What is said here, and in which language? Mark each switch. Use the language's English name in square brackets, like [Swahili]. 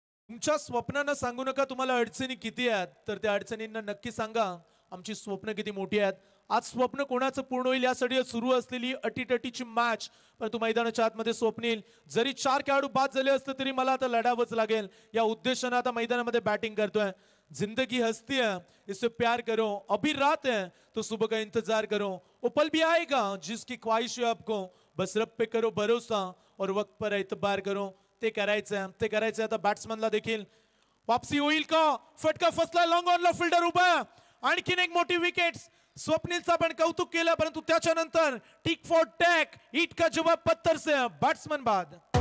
[Marathi] तुमच्या स्वप्नांना सांगू नका तुम्हाला अडचणी किती आहेत, तर त्या अडचणींना नक्की सांगा आमची स्वप्न किती मोठी आहेत. आज स्वप्न कोणाचं पूर्ण होईल यासाठी सुरू असलेली अटीटटीची मॅच, परंतु मैदानाच्या आतमध्ये स्वप्नील जरी 4 खेळाडू बाद झाले असते तरी मला आता लढावंच लागेल या उद्देशाने आता मैदानामध्ये बॅटिंग करतोय. [Hindi] जिंदगी हस्ती है इससे प्यार करो, अभी रात है तो सुबह का इंतजार करो, वो पल भी आएगा जिसकी ख्वाहिश है आपको, बस रब पे करो भरोसा और वक्त पर एतबार करो. [Marathi] ते करायचंय आता बॅट्समनला देखील वापसी होईल का? फटका फसला, लॉंग ऑनला फिल्डर उभा, आणखीन एक मोठी विकेट. स्वप्नीलचा पण कौतुक केलं, परंतु त्याच्यानंतर टिक फॉर टॅक, [Hindi] ईट का जवाब पत्थर से, [Marathi] बॅट्समन बाद.